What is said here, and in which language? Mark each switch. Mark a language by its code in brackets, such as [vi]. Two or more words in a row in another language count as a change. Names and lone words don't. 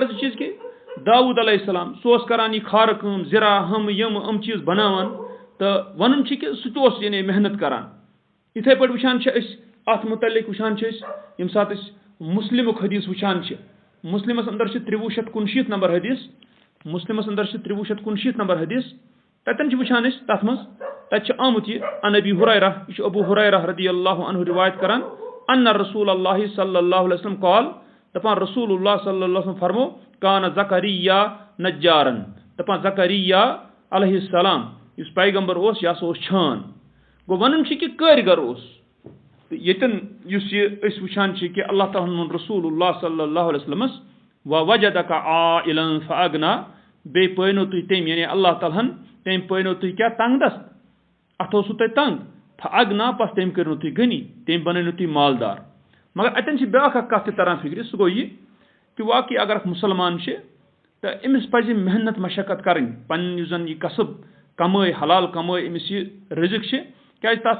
[ks] غرض چیٖز کہِ داوٗد [ar] علیہ السلام [ks] سُہ اوس کران یہِ کھارٕ کٲم زِرا یِم چیٖز بناوان تہٕ وَنُن چھِ کہِ سُہ تہِ اوس یعنی محنت کران یِتھَے پٲٹھۍ وٕچھان چھِ أسۍ اَتھ متعلق وٕچھان چھِ أسۍ ییٚمہِ ساتہٕ أسۍ مُسلِمُک حدیٖث وٕچھان چھِ مُسلِمس اندر چھِ 2369 نمبر حدیٖث مُسلِمس اندر چھِ 2369 نمبر حدیٖث تَتٮ۪ن چھِ وٕچھان أسۍ تَتھ منٛز تَتہِ چھُ آمُت یہِ [ar] ان ابی ہُریرہ [ks] یہِ چھُ ابوٗ ہُریرہ [ar] رضی اللہ عنہ [ks] رِوایت کران [ar] ان رسول اللہ صلی اللہ علیہ وسلم قال [ks] دَپان رسول اللہ [ar] صلی اللہ علیہ وسلم [ks] فرمو [ar] کانا زکریہ نجارن [ks] دَپان زکریہ [ar] علیہ السلام [ks] یُس پیغمبر اوس یہِ ہسا اوس چھان گوٚو وَنُن چھِ کہِ کٲرۍگر اوس تہٕ ییٚتٮ۪ن یُس یہِ أسۍ وٕچھان چھِ کہِ اللہ تعالیٰ ہن ووٚن رسول اللہ [ar] صلی اللہ علیہ وسلمس وجدک عائلا فاغنا [ks] بیٚیہِ پٲنو تُہۍ تٔمۍ یعنی اللہ تعالیٰ ہن تٔمۍ پٲنو تُہۍ کیٛاہ تنٛگ دست اَتھ اوسوٕ تۄہہِ تنٛگ فاغنا پتہٕ تٔمۍ کٔرنو تُہۍ غنی تٔمۍ بنٲونو تُہۍ مالدار مگر اَتٮ۪ن چھِ بیٛاکھ اکھ کَتھ تہِ تران فِکرِ سُہ گوٚو یہِ کہِ واقعی اگر اکھ مُسلمان چھِ تہٕ أمِس پزِ محنت مشقت کرٕنۍ پنٕنۍ یُس زن یہِ قصب کمٲے حلال کمٲے أمِس یہِ رِزق چھِ کیٛازِ تَتھ